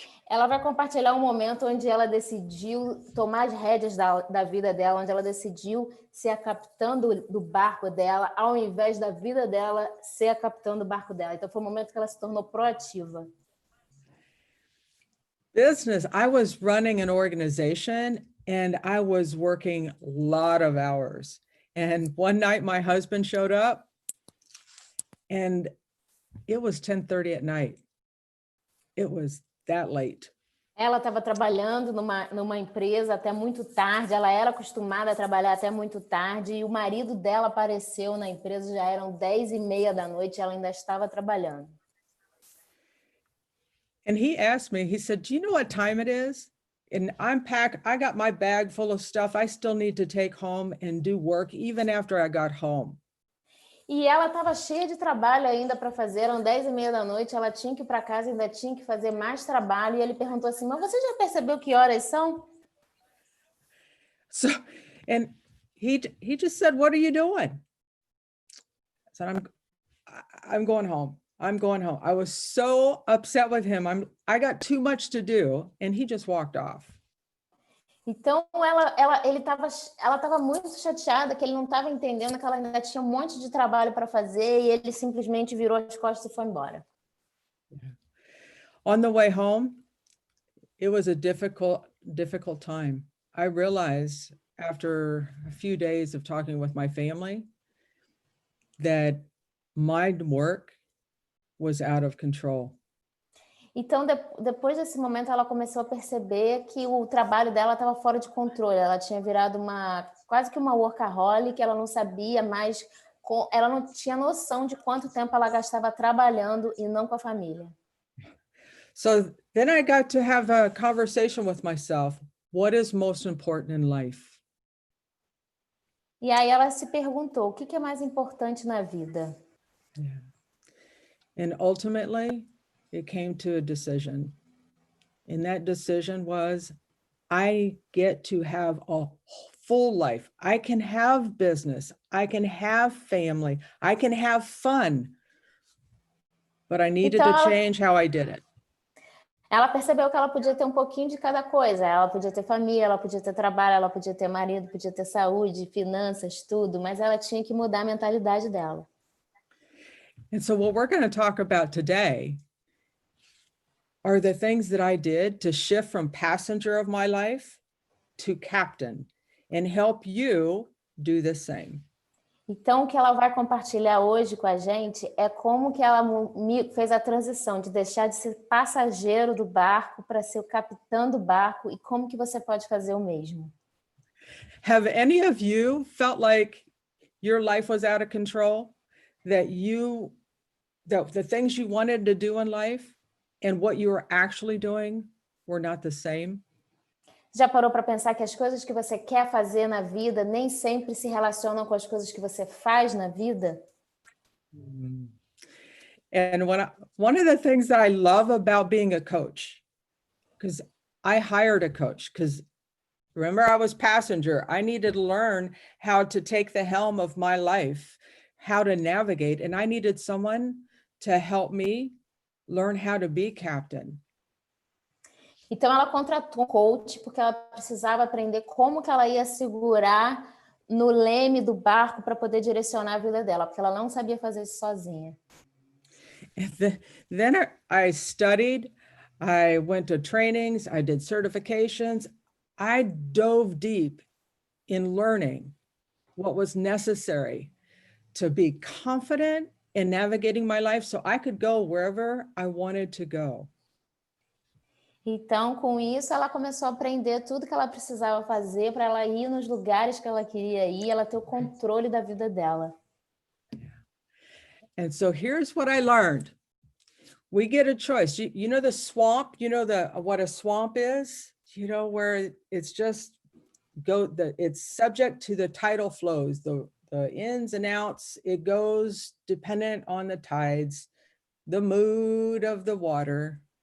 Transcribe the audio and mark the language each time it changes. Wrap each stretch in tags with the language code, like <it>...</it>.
<pt>Ela vai compartilhar um momento onde ela decidiu tomar as rédeas da vida dela, onde ela decidiu ser a capitã do barco dela, ao invés da vida dela ser a capitã do barco dela. Então, foi um momento que ela se tornou proativa.</pt> <en>Business, I was running an organization and I was working a lot of hours. And one night my husband showed up and it was 10:30 at night. It was that late.</en> <pt>Ela estava trabalhando numa empresa até muito tarde, ela era acostumada a trabalhar até muito tarde, e o marido dela apareceu na empresa, já eram 10:30 da noite, ela ainda estava trabalhando.</pt> <en>And he asked me, he said, do you know what time it is? And I'm packed, I got my bag full of stuff I still need to take home and do work even after I got home.</en> <pt>E ela estava cheia de trabalho ainda para fazer, eram 10:30 da noite, ela tinha que ir para casa, ainda tinha que fazer mais trabalho, e ele perguntou assim, mas você já percebeu que horas são?</pt> <en>So, and he just said, what are you doing? I said, I'm going home. I'm going home. I was so upset with him. I got too much to do, and he just walked off.</en> <pt>Então, ela estava muito chateada que ele não estava entendendo que ela ainda tinha um monte de trabalho para fazer e ele simplesmente virou as costas e foi embora.</pt> <en>On the way home, it was a difficult time. I realized after a few days of talking with my family that my work was out of control.</en> <pt>Então, depois desse momento, ela começou a perceber que o trabalho dela estava fora de controle. Ela tinha virado quase que uma workaholic, ela não sabia mais, ela não tinha noção de quanto tempo ela gastava trabalhando e não com a família.</pt> <en>So then I got to have a conversation with myself. What is most important in life?</en> <pt>E aí ela se perguntou, o que é mais importante na vida?</pt> <en>Yeah. And ultimately, it came to a decision. And that decision was, I get to have a full life. I can have business. I can have family. I can have fun. But I needed to change how I did it.</en> <pt>Ela percebeu que ela podia ter um pouquinho de cada coisa. Ela podia ter família, ela podia ter trabalho, ela podia ter marido, podia ter saúde, finanças, tudo. Mas ela tinha que mudar a mentalidade dela.</pt> <en>And so what we're going to talk about today are the things that I did to shift from passenger of my life to captain and help you do the same.</en> <pt>Então, o que ela vai compartilhar hoje com a gente é como que ela fez a transição de deixar de ser passageiro do barco para ser o capitão do barco e como que você pode fazer o mesmo.</pt> <en>Have any of you felt like your life was out of control? That the things you wanted to do in life and what you were actually doing were not the same?</en> <pt>Já parou para pensar que as coisas que você quer fazer na vida nem sempre se relacionam com as coisas que você faz na vida?</pt> <en>And one of the things that I love about being a coach, because I hired a coach, because remember I was passenger, I needed to learn how to take the helm of my life, how to navigate, and I needed someone to help me learn how to be captain.</en> <pt>Então ela contratou um coach porque ela precisava aprender como que ela ia segurar no leme do barco para poder direcionar a vida dela, porque ela não sabia fazer isso sozinha.</pt> <en>Then I studied, I went to trainings, I did certifications. I dove deep in learning what was necessary to be confident in navigating my life so I could go wherever I wanted to go.</en> <pt>Então, com isso, ela começou a aprender tudo que ela precisava fazer para ela ir nos lugares que ela queria ir, ela ter o controle da vida dela.</pt> <en>And so here's what I learned. We get a choice. You know the swamp, you know what a swamp is? You know, where it's just it's subject to the tidal flows, the ins and outs. It goes dependent on the tides, the mood of the water.</en>